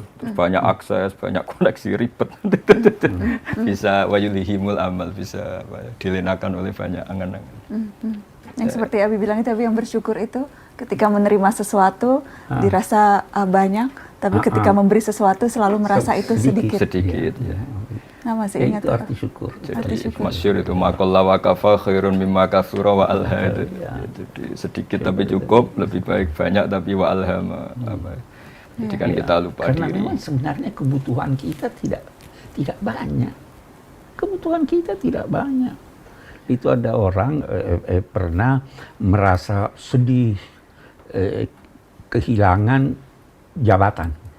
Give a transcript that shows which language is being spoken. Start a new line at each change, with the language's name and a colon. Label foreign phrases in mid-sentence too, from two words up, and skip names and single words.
Indonesian: Terus banyak akses, banyak koneksi ribet, bisa
Arabic: ويلهيهم الأمل,
Indonesian: bisa dilenakan oleh banyak angen-angen. Yang seperti Abi bilang itu, Abi yang bersyukur itu ketika menerima sesuatu dirasa banyak, tapi ketika memberi sesuatu selalu merasa itu sedikit. Ya. Nah, masih ingat itu arti syukur. Jadi masyhur itu
Arabic: ما قل وكفى خير مما كثر وألهى.
Indonesian: Jadi sedikit tapi cukup, lebih baik banyak tapi
Arabic: وألهى.
Indonesian: Jadi kan kita lupa karena diri. memang sebenarnya kebutuhan kita tidak banyak. Kebutuhan kita tidak banyak. Itu ada orang pernah merasa sedih kehilangan jabatan.